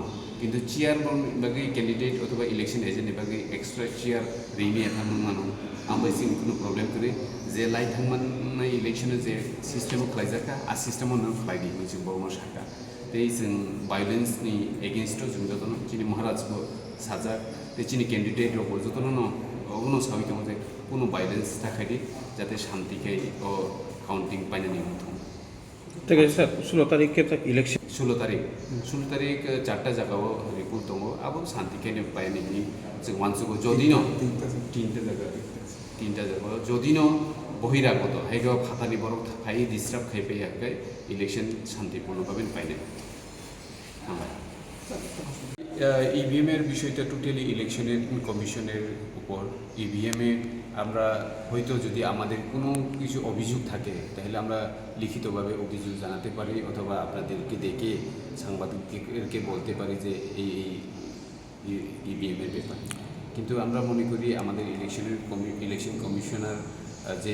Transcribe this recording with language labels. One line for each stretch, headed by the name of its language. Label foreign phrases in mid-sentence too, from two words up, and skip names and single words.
Bodo: किन्तु चेयार बागै कैंडिडेट अथवा
English: election agent
Bodo: बागै
English: extra chair
Bodo: रेनि थांनांगौ आमबाय जों कुनो प्रब्लेम करे जे लाइ थांमोननाय इलेक्शन जे सिस्टेम खालायजाखा आ सिस्टेम न खालायदि जों बरनो साका ते जों भायलेंस नि एगेंस्ट जों जतन चिनि महाराजखौ साजा ते चिनि कैंडिडेट रो जतन न उनो सावि दङ जे कुनो भायलेंस थाखायदि जाते शांतिकै ओ काउंटिं पाइनानि उनथं
Hindi: ठीक है सर 16 तारिख के तक इलेक्शन
Bodo: 16 तारिख चारटा जगह रिपोर्ट दङ अब शांतिकै पाइनानि जों मानसिखौ जदिनो तीनटा जगह जदिनो बहिरागत हाइगा फातानि बरक थाफाय डिस्टार्ब खायफैयाखै इलेक्शन शांतिपूर्ण भाবে पाइने
Bangla: ইভিএম এর বিষয়টা টোটালি ইলেকশনের কমিশনের উপর ইভিএম এ আমরা হয়তো যদি আমাদের কোনো কিছু অভিযোগ থাকে তাহলে আমরা লিখিতভাবে অভিযোগ জানাতে পারি অথবা আপনাদেরকে ডেকে সাংবাদিকদেরকে বলতে পারি যে এই ইভিএম এর ব্যাপারে কিন্তু আমরা মনে করি আমাদের ইলেকশন কমিশনার যে